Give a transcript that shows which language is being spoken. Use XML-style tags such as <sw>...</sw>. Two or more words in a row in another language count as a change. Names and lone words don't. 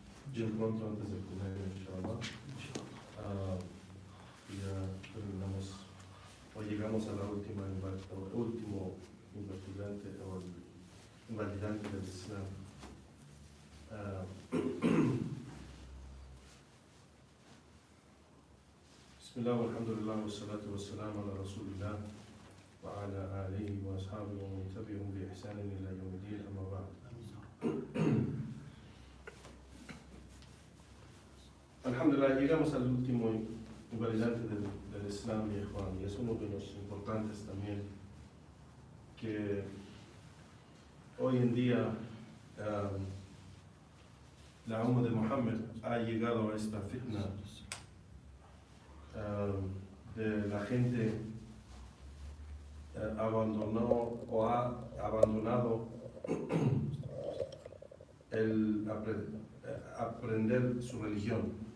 <es>bien pronto antes de comer, inshallah. Ya terminamos, o llegamos a la último invalidante o el invalidante del Islam.</es> <ar>بسم الله والحمد لله والصلاة والسلام على رسول الله وعلى آله وأصحابه ومن تبعهم بإحسان إلى يوم الدين أما بعد. Alhamdulillah,</ar> <es>llegamos al último invalidante del Islam, mi Juan, y es uno de los importantes también, que hoy en día la umma de Muhammad ha llegado a esta fitna de la gente abandonó o ha abandonado el aprender su religión.</es>